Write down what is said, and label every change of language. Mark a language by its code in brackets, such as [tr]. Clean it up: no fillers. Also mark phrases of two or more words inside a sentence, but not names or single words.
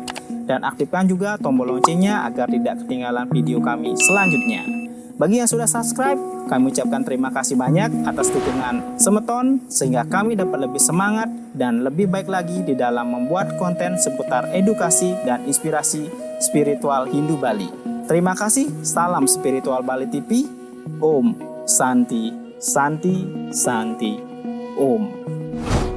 [id] Dan aktifkan juga tombol loncengnya agar tidak ketinggalan video kami selanjutnya. Bagi yang sudah subscribe, kami ucapkan terima kasih banyak atas dukungan semeton sehingga kami dapat lebih semangat dan lebih baik lagi di dalam membuat konten seputar edukasi dan inspirasi spiritual Hindu Bali. Terima kasih, salam Spiritual Bali TV. [sa] Om Santi Santi Santi Om.